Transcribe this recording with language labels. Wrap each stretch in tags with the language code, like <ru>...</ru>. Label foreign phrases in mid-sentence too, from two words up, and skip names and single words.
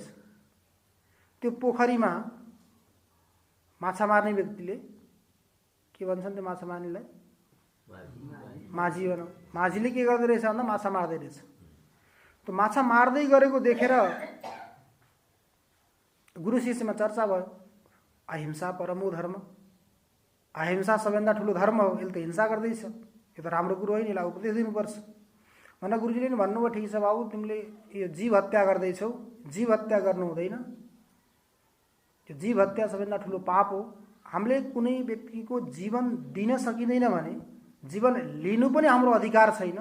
<ne>त्यो पोखरीमा माछा मार्ने व्यक्तिले के भन्छन् त्यो माछा मार्नेलाई? माझी भनौँ। माझीले के गर्दै रहेछ भन्दा माछा मार्दै रहेछ। त्यो माछा मार्दै गरेको देखेर गुरु शिष्यमा चर्चा भयो।</ne> <sa>अहिंसा परमो धर्म,</sa> <ne>अहिंसा सबैभन्दा ठुलो धर्म हो। यसले त हिंसा गर्दैछ, यो त राम्रो कुरो होइन, यसलाई उपदेश दिनुपर्छ भनेर गुरुजीले नि भन्नुभयो, ठिक छ बाबु, तिमीले यो जीव हत्या गर्दैछौ, जीव हत्या गर्नु हुँदैन। त्यो जीव हत्या सबैभन्दा ठुलो पाप हो। हामीले कुनै व्यक्तिको जीवन दिन सकिँदैन भने जीवन लिनु पनि हाम्रो अधिकार छैन।</ne>